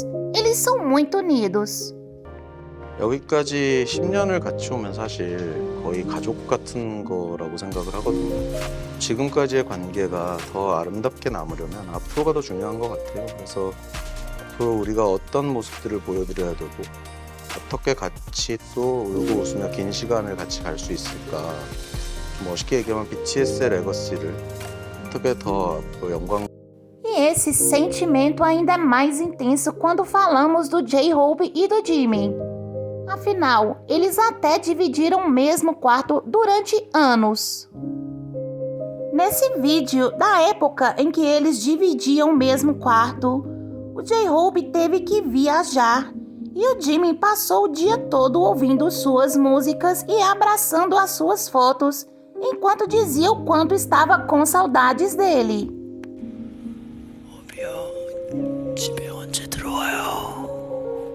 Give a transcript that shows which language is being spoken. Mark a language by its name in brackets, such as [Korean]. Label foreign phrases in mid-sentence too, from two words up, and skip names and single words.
[Portuguese] Eles são muito unidos. [Korean] 여기까지 10년을 같이 오면 사실 거의 가족 같은 거라고 생각을 하거든요. 지금까지의 관계가 더 아름답게 남으려면 앞으로가 더 중요한 것 같아요. 그래서 앞으로 우리가 어떤 모습들을 보여드려야 되고 어떻게 같이 또 울고 웃으며 긴 시간을 같이 갈 수 있을까. 멋있게 얘기하면 BTS의 레거시를 어떻게 더 앞으로 영광. [Portuguese] E esse sentimento ainda é mais intenso quando falamos do J-Hope e do Jimin. Afinal, eles até dividiram o mesmo quarto durante anos. Nesse vídeo, da época em que eles dividiam o mesmo quarto, o J-Hope teve que viajar e o Jimin passou o dia todo ouvindo suas músicas e abraçando as suas fotos, enquanto dizia o quanto estava com saudades dele. [Korean] 집에 언제 들어와요?